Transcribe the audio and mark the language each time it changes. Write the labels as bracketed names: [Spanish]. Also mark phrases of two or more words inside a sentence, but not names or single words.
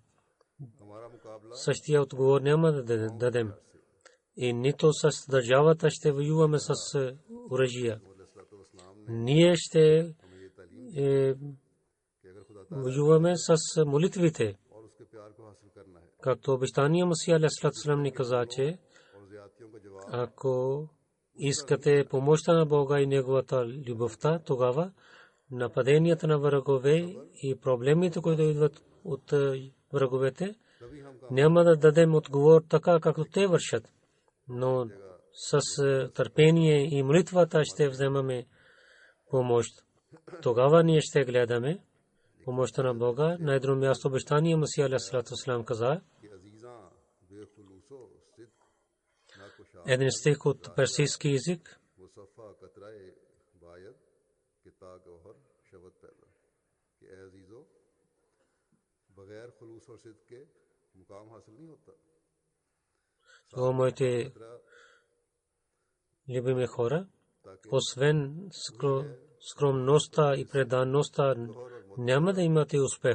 [Bulgarian] Същия отговор няма да дадем. И нито с държавата ще воюваме с оръжия. Ние ще воюваме с молитвите. Както обещания Масия [Arabic] عليه السلام [Bulgarian] ни каза, че ако искате помощта на Бога и неговата любовта, тогава нападенията на врагове и проблемите, които идват от враговете, няма да дадем отговор така, както те вършат. Но с търпение и молитвата ще вземаме помощ. Тогава ние ще гледаме помощта на Бога. На едно място обещание Масия [Arabic] عليه السلام [Bulgarian] каза, един стих от персийски език, о моите любими хора, освен скромността и предаността няма да имате успех.